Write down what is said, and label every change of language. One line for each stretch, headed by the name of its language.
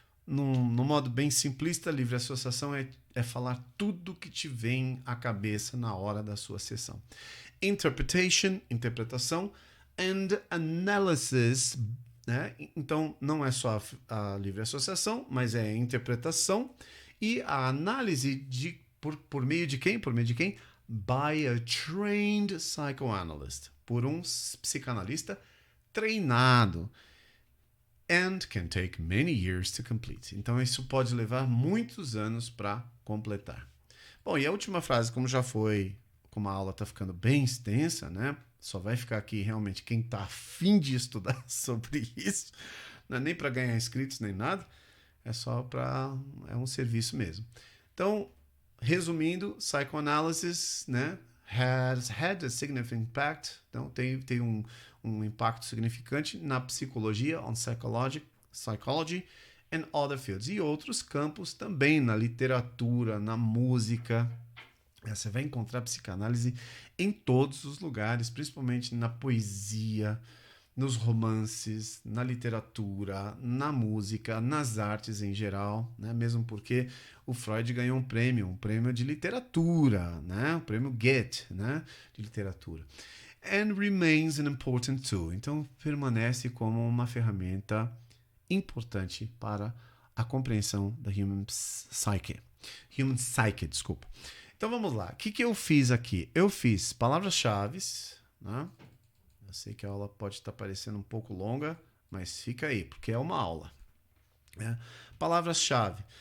Portuguese: No modo bem simplista, livre associação é falar tudo que te vem à cabeça na hora da sua sessão.
English: Interpretation, interpretação, and analysis, né?
Portuguese: Então, não é só a livre associação, mas é a interpretação e a análise por meio de quem? Por meio de quem?
English: By a trained psychoanalyst.
Portuguese: Por um psicanalista treinado.
English: And can take many years to complete.
Portuguese: Então, isso pode levar muitos anos para completar. Bom, e a última frase, como a aula está ficando bem extensa, né? Só vai ficar aqui realmente quem está afim de estudar sobre isso. Não é nem para ganhar inscritos nem nada. É um serviço mesmo. Então, resumindo, psychoanalysis, né?
English: Has had a significant impact.
Portuguese: Então, tem um impacto significante na psicologia,
English: on psychology and other fields.
Portuguese: E outros campos também, na literatura, na música. Você vai encontrar psicanálise em todos os lugares, principalmente na poesia, nos romances, na literatura, na música, nas artes em geral, né? Mesmo porque o Freud ganhou um prêmio de literatura, né? O prêmio Goethe, né? De literatura.
English: And remains an important tool.
Portuguese: Então, permanece como uma ferramenta importante para a compreensão da
English: human psyche,
Portuguese: desculpa. Então, vamos lá. O que eu fiz aqui? Eu fiz palavras-chave, né? Eu sei que a aula pode estar parecendo um pouco longa, mas fica aí, porque é uma aula. Né? Palavras-chave.